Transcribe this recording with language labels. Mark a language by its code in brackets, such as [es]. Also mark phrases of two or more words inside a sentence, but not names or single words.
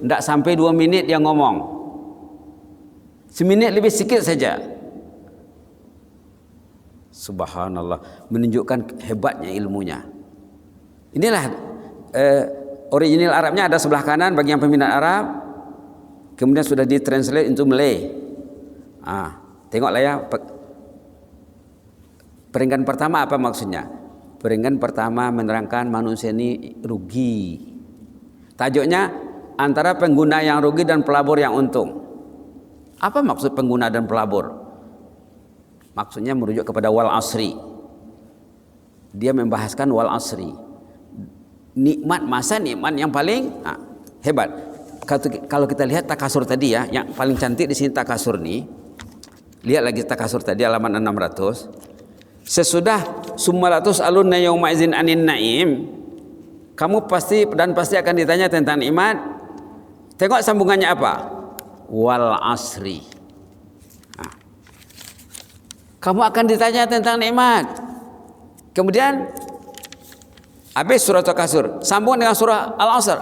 [ms] Tidak sampai 2 menit dia ngomong, semenit lebih sedikit saja. Subhanallah, menunjukkan hebatnya ilmunya. Inilah original Arabnya ada sebelah kanan bagi yang peminat Arab. Kemudian sudah ditranslate [en] into Malay. [ms] Tengoklah ya. Peringkat pertama apa maksudnya? Peringkat pertama menerangkan manusia ini rugi. Tajuknya antara pengguna yang rugi dan pelabur yang untung. Apa maksud pengguna dan pelabur? Maksudnya merujuk kepada [ar] والعصر. [ms] Dia membahaskan [ar] والعصر. [ms] Nikmat masa, nikmat yang paling hebat. Kalau kita lihat takasur tadi ya, yang paling cantik di sini takasur nih. Lihat lagi takasur tadi halaman 600. [ar] Sesudah ثم لتسألن يومئذ عن النعيم, [ms] kamu pasti akan ditanya tentang nikmat. Tengok sambungannya apa? [ar] والعصر. [ms] Kamu akan ditanya tentang nikmat. Kemudian habis surah Takasur, sambung dengan surah Al-Asr.